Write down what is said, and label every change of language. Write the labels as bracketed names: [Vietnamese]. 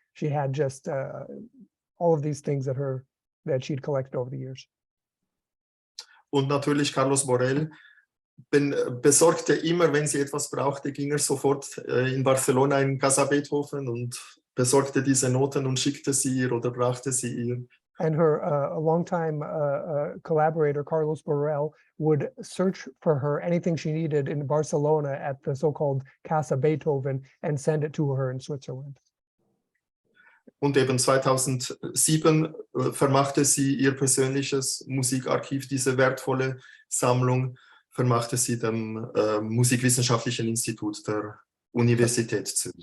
[English] She had just all of these things that she'd collected over the years. [German] Und natürlich Carlos Borel besorgte immer, wenn sie etwas brauchte, ging er sofort in Barcelona in Casa Beethoven und besorgte diese Noten und schickte sie ihr oder brachte sie ihr. [English] And her a longtime collaborator, Carlos Borrell, would search for her anything she needed in Barcelona at the so-called Casa Beethoven and send it to her in Switzerland. [German] Und eben 2007 vermachte sie ihr persönliches Musikarchiv, diese wertvolle Sammlung, vermachte sie dem Musikwissenschaftlichen Institut der Universität Zürich.